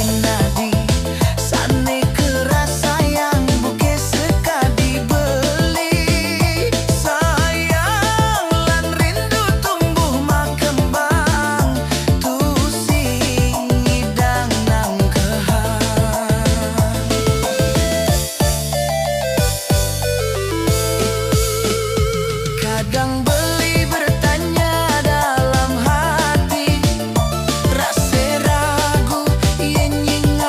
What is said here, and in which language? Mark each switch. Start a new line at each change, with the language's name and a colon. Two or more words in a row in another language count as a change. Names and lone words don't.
Balinese: nadi sane kerasa yang buke sekadi beli sayang lan rindu tumbuh makembang tusing hidang nang kehang
Indonesian: kadang beli bertanya dalam hati rasa ragu yen